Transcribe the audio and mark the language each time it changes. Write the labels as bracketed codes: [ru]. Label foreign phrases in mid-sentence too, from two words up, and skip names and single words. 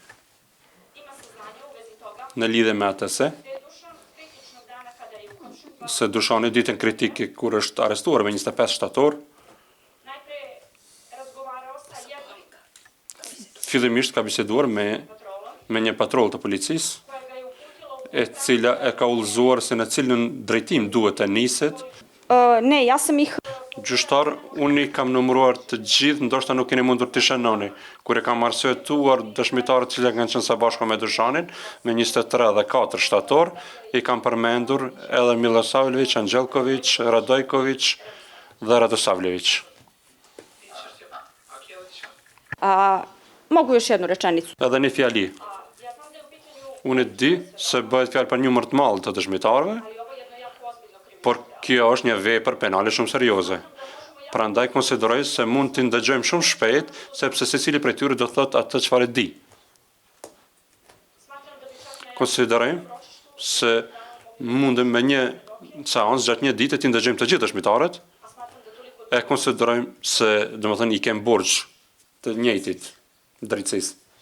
[sq] në lidhje me atë se Dušani ditën kritike kur është arrestuar me 25 shtator, fillimisht ka biseduar me një patroll të policisë, e cila e ka udhëzuar se në cilën drejtim duhet të niset. [sr] Ne, ja sam ih... [sq] Gjyqtar, unë i kam numëruar të gjithë, ndoshta nuk keni mundur të shënoni. Kur e kam arsyetuar dëshmitarët që kanë qenë së bashku me Dušanin, me 23 dhe 4 shtator, i kam përmendur edhe Milosavljević, Anđelković, Radojković dhe Radosavljević. [sr] Mogu još jednu rečenicu. [sq] Edhe një fjali. Unë e di se bëhet fjalë për një numër të madh të dëshmitarëve, por kjo është një vepër penale shumë serioze. Prandaj konsideroj se mund të ndëgjojmë shumë shpejt, sepse secili prej tyre do thotë atë çfarë di. Konsideroj se mundem me një seancë gjatë një dite të ndëgjojmë të gjithë dëshmitarët, e konsiderojmë se domethënë i kem burg të njëjtit drejtësisë.